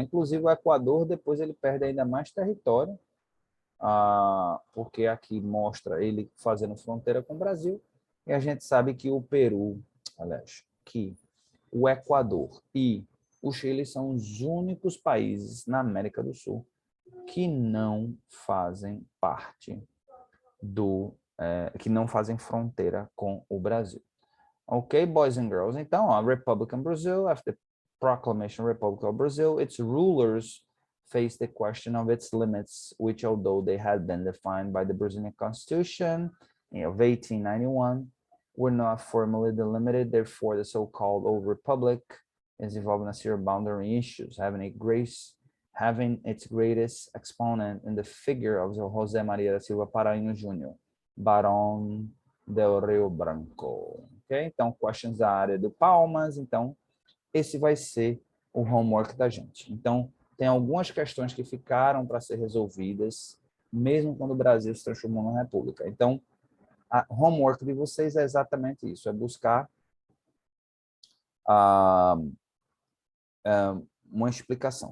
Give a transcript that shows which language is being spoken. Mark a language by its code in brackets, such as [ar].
[pt] Inclusive o Equador, depois ele perde ainda mais território, porque aqui mostra ele fazendo fronteira com o Brasil, e a gente sabe que o Peru, aliás, que o Equador e o Chile são os únicos países na América do Sul que não fazem parte que não fazem fronteira com o Brasil. [en] Ok, boys and girls? Então, a Republic of Brazil, after the Proclamation Republic of Brazil, its rulers faced the question of its limits, which although they had been defined by the Brazilian Constitution of 1891, were not formally delimited. Therefore, the so-called Old Republic is involved in a series of boundary issues, having its greatest exponent in the figure of José Maria da Silva Paraíno Jr., Barão del Rio Branco. Okay? [pt] Então, questions da área do Palmas. Então, esse vai ser o homework da gente. Então, tem algumas questões que ficaram para ser resolvidas, mesmo quando o Brasil se transformou numa república. Então, a homework de vocês é exatamente isso, é buscar uma explicação.